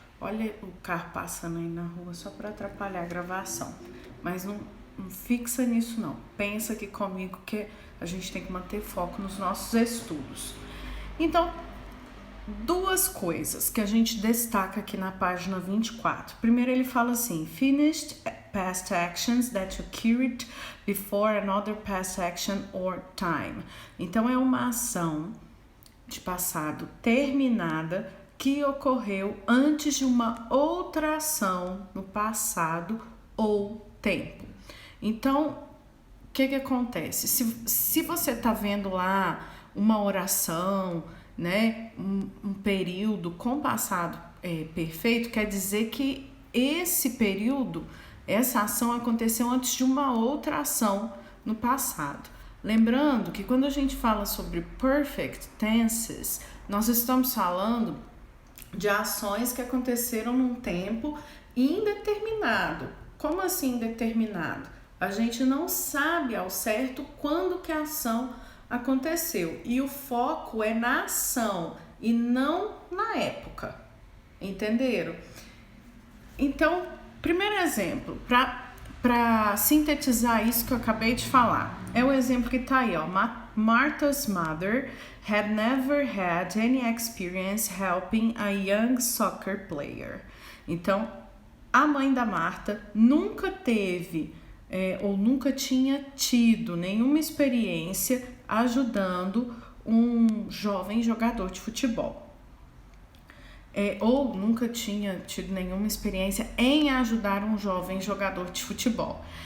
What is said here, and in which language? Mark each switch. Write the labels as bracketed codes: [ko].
[pt] Olha o carro passando aí na rua só para atrapalhar a gravação, mas não fixa nisso não. Pensa aqui comigo que a gente tem que manter foco nos nossos estudos. Então, duas coisas que a gente destaca aqui na página 24. Primeiro ele fala assim, [en] finished past actions that occurred before another past action or time. [pt] Então é uma ação de passado terminada que ocorreu antes de uma outra ação no passado ou tempo. Então, o que acontece? Se você está vendo lá uma oração, né, um período com passado perfeito, quer dizer que esse período, essa ação aconteceu antes de uma outra ação no passado. Lembrando que quando a gente fala sobre perfect tenses, nós estamos falando de ações que aconteceram num tempo indeterminado. Como assim indeterminado? A gente não sabe ao certo quando que a ação aconteceu. E o foco é na ação e não na época. Entenderam? Então, primeiro exemplo, para sintetizar isso que eu acabei de falar, é o exemplo que tá aí, ó. [en] Martha's mother had never had any experience helping a young soccer player. [pt] Então, a mãe da Marta nunca teve ou nunca tinha tido nenhuma experiência ajudando um jovem jogador de futebol. Ou nunca tinha tido nenhuma experiência em ajudar um jovem jogador de futebol.